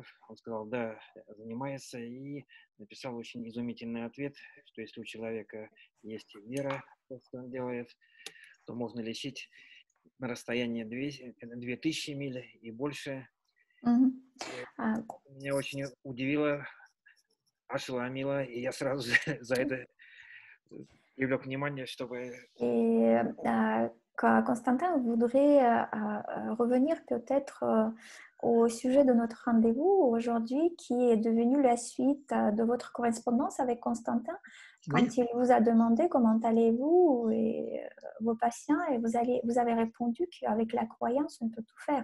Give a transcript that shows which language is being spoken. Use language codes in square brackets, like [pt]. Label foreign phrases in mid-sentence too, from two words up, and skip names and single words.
[ru] Он сказал, да, занимается, и написал очень изумительный ответ, что если у человека есть вера в то, что он делает, то можно лечить на расстоянии 2000 миль и больше. Меня очень удивило, ошеломило, и я сразу за это привлек внимание, чтобы... [fr] Constantin voudrait revenir peut-être au sujet de notre rendez-vous aujourd'hui, qui est devenu la suite de votre correspondance avec Constantin, quand il vous a demandé comment allez-vous et vos patients, et vous avez répondu qu'avec la croyance, on peut tout faire.